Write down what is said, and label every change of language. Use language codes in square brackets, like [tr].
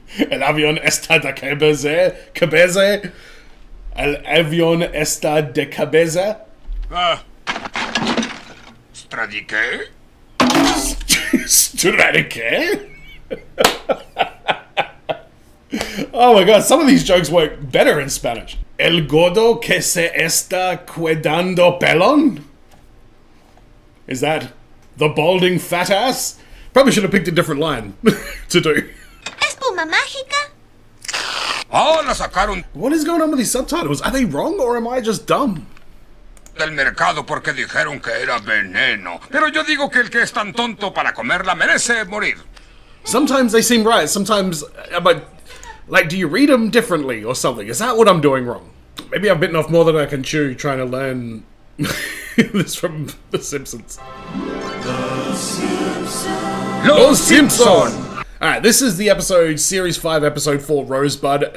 [es] El avión está de cabeza. Cabeza. El avión está de cabeza. Ah. ¿Stradiqué? Stradiqué? [en] Oh my god, some of these jokes work better in Spanish. [es] El gordo que se está quedando pelón? [en] Is that the balding fat ass? Probably should have picked a different line to do. [es] Espuma mágica. Oh, la sacaron [en] What is going on with these subtitles? Are they wrong or am I just dumb? [es] del mercado porque dijeron que era veneno. Pero yo digo que el que es tan tonto para comerla merece morir. [en] Sometimes they seem right, sometimes, but, like, do you read them differently or something? Is that what I'm doing wrong? Maybe I've bitten off more than I can chew trying to learn this from The Simpsons. Los Simpson! Alright, this is the episode, Series 5, Episode 4, Rosebud.